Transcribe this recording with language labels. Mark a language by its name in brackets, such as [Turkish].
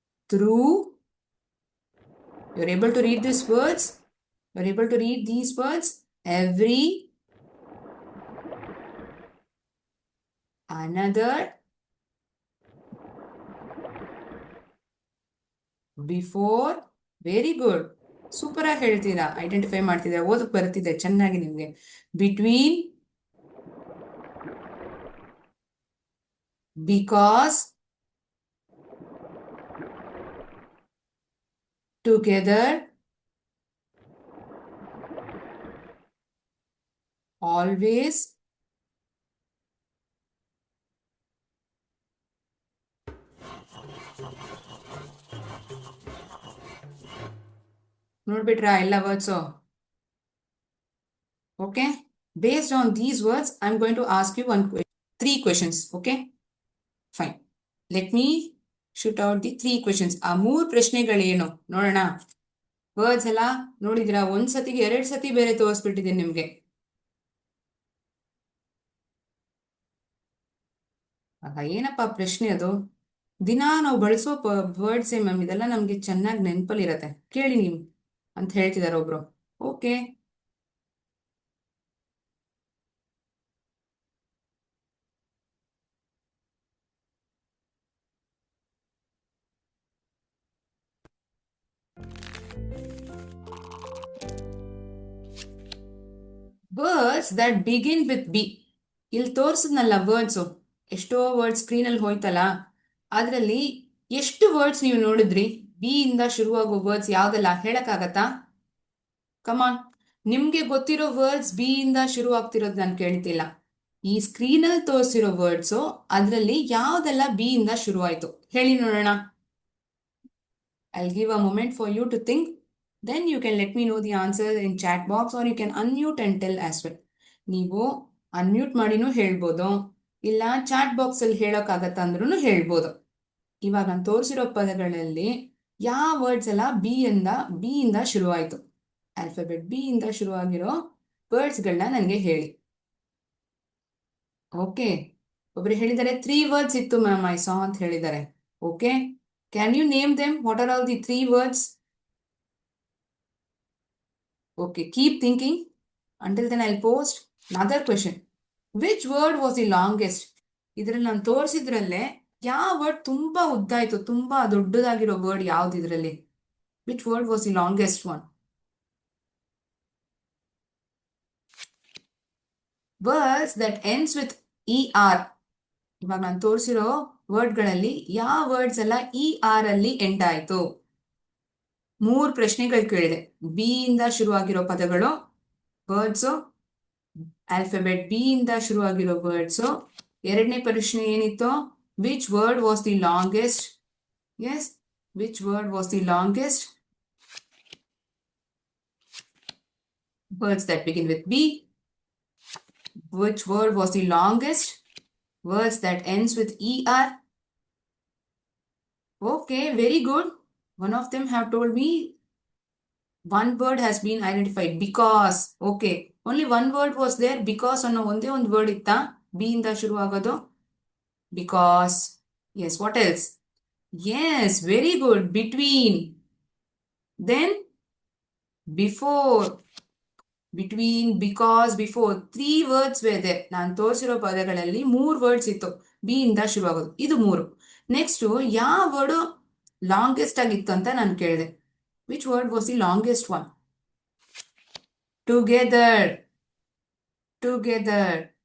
[English] Through, you're able to read these words, you're able to read these words. Every, another, before. Very good, [Kannada] super ಆಗಿ ಹೇಳ್ತೀರಾ, identify ಮಾಡ್ತಿದ್ದೀರಾ, ಓದಕ್ ಬರ್ತಿದೆ ಚೆನ್ನಾಗಿ ನಿಮ್ಗೆ. [English] between, because, together, always, [Kannada] ನೋಡ್ಬಿಟ್ರಾ ಎಲ್ಲ words? Okay. [English] Based on these words, I'm going to ask you 3 questions. Okay? Fine. Let me shoot out the 3 questions. [Kannada] ಆ 3 ಪ್ರಶ್ನೆಗಳೇನು ನೋಡೋಣ. ವರ್ಡ್ಸ್ ಎಲ್ಲ ನೋಡಿದಿರಾ? ಒಂದ್ಸತಿಗೆ 2 ಸತಿ ಬೇರೆ ತೋರಿಸ್ಬಿಟ್ಟಿದ್ದೀನಿ ನಿಮ್ಗೆ. ಏನಪ್ಪಾ ಪ್ರಶ್ನೆ ಅದು? ದಿನಾ ನಾವು ಬಳಸೋ ವರ್ಡ್ಸೇ ಮ್ಯಾಮ್, ಇದೆಲ್ಲ ನಮ್ಗೆ ಚೆನ್ನಾಗಿ ನೆನಪಲ್ಲಿ ಇರತ್ತೆ, ಕೇಳಿ ನೀವು ಅಂತ ಹೇಳ್ತಿದಾರೆ ಒಬ್ರು. Okay. [English] Words that begin with B. [Kannada] ಇಲ್ಲಿ ತೋರಿಸಿದ್ನಲ್ಲ ವರ್ಡ್ಸು, ಎಷ್ಟೋ ವರ್ಡ್ಸ್ ಸ್ಕ್ರೀನಲ್ಲಿ ಹೋಯ್ತಲ್ಲ, ಅದರಲ್ಲಿ ಎಷ್ಟು ವರ್ಡ್ಸ್ ನೀವು ನೋಡಿದ್ರಿ ಬಿ ಇಂದ ಶುರುವಾಗೋ ವರ್ಡ್ಸ್ ಯಾವ್ದೆಲ್ಲ ಹೇಳಕ್ಕಾಗತ್ತಾ? ಕಮಾನ್, ನಿಮ್ಗೆ ಗೊತ್ತಿರೋ ವರ್ಡ್ಸ್ ಬಿ ಇಂದ ಶುರು ಆಗ್ತಿರೋದು ನಾನು ಕೇಳ್ತಿಲ್ಲ. ಈ ಸ್ಕ್ರೀನಲ್ಲಿ ತೋರಿಸಿರೋ ವರ್ಡ್ಸು ಅದರಲ್ಲಿ ಯಾವ್ದೆಲ್ಲ ಬಿ ಇಂದ ಶುರು ಆಯ್ತು ಹೇಳಿ ನೋಡೋಣ. I'll give a moment for you to think. Then you can let me know the answer in chat box or you can unmute and tell as well. ನೀವು ಅನ್ಮ್ಯೂಟ್ ಮಾಡಿನೂ ಹೇಳ್ಬೋದು, ಇಲ್ಲ ಚಾಟ್ ಬಾಕ್ಸ್ ಅಲ್ಲಿ ಹೇಳೋಕ್ಕಾಗತ್ತ ಅಂದ್ರೂ ಹೇಳ್ಬೋದು. ಇವಾಗ ನಾನು ತೋರಿಸಿರೋ ಪದಗಳಲ್ಲಿ ಯಾವ ವರ್ಡ್ಸ್ ಎಲ್ಲ ಬಿ ಇಂದ ಶುರುವಾಯಿತು, ಆಲ್ಫಾಬೆಟ್ ಬಿ ಇಂದ ಶುರುವಾಗಿರೋ ವರ್ಡ್ಸ್ಗಳನ್ನ ನನಗೆ ಹೇಳಿ. ಓಕೆ, ಒಬ್ರು ಹೇಳಿದ್ದಾರೆ 3 ವರ್ಡ್ಸ್ ಇತ್ತು ಮ್ಯಾಮ್ [English] I saw [Kannada] ಅಂತ ಹೇಳಿದ್ದಾರೆ. [English] Okay, can you name them? What are all the 3 words? Okay, keep thinking. Until then, I'll post another question. Which word was the longest? [Kannada] ಇದರಲ್ಲಿ ನಾನು ತೋರಿಸಿದ್ರಲ್ಲೇ ಯಾವ ವರ್ಡ್ ತುಂಬಾ ಉದ್ದ ಆಯ್ತು, ತುಂಬಾ ದೊಡ್ಡದಾಗಿರೋ ವರ್ಡ್ ಯಾವ್ದು ಇದರಲ್ಲಿ? [English] Which word was the longest one? Words that ends with E R. [Kannada] ಇವಾಗ ನಾನು ತೋರಿಸಿರೋ ವರ್ಡ್ಗಳಲ್ಲಿ ಯಾವ ವರ್ಡ್ಸ್ ಎಲ್ಲ ಇ ಆರ್ ಅಲ್ಲಿ ಎಂಡ್ ಆಯ್ತು? 3 ಪ್ರಶ್ನೆಗಳು ಕೇಳಿದೆ. ಬಿ ಇಂದ ಶುರುವಾಗಿರೋ ಪದಗಳು ವರ್ಡ್ಸು, ಆಲ್ಫಾಬೆಟ್ ಬಿ ಇಂದ ಶುರುವಾಗಿರೋ ವರ್ಡ್ಸು. ಎರಡನೇ ಪ್ರಶ್ನೆ ಏನಿತ್ತು? [English] Which word was the longest? Yes, which word was the longest? Words that begin with B. Which word was the longest? Words that ends with er. Okay, very good. One of them have told me one word has been identified, because. Okay, only one word was there, because [Kannada] ಅನ್ನೋ ಒಂದೇ ಒಂದು word ಇತ್ತಾ B ಇಂದ ಶುರು ಆಗೋದು? [English] Because. Yes, what else? Yes, very good. Between. Then before. Between, because, before. 3 words were there. [Kannada] ನಾನು ತೋರಿಸಿರೋ ಪದಗಳಲ್ಲಿ 3 words ಇತ್ತು ಬಿ ಇಂದ ಶುರು ಆಗೋದು, ಇದು 3. ನೆಕ್ಸ್ಟ್ ಯಾವ ವರ್ಡ್ ಲಾಂಗೆಸ್ಟ್ ಆಗಿತ್ತು ಅಂತ ನಾನು ಕೇಳಿದೆ. [English] Which word was the longest one? Together. Together.